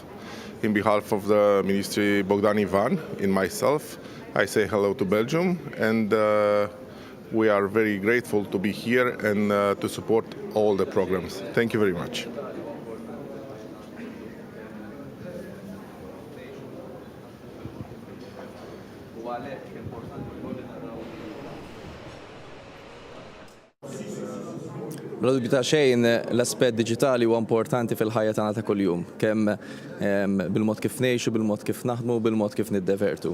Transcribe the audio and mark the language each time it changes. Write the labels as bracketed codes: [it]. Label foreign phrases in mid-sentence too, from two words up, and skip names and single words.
[en] In behalf of the Ministry Bogdan Ivan and myself, I say hello to Belgium, and we are very grateful to be here and to support all the programs. Thank you very much. [mt] Bla dubju ta' xejn l-aspett diġitali huwa importanti fil-ħajja tagħna ta' kuljum, kemm bil-mod kif ngħixu, bil-mod kif naħdmu, bil-mod kif niddevertu.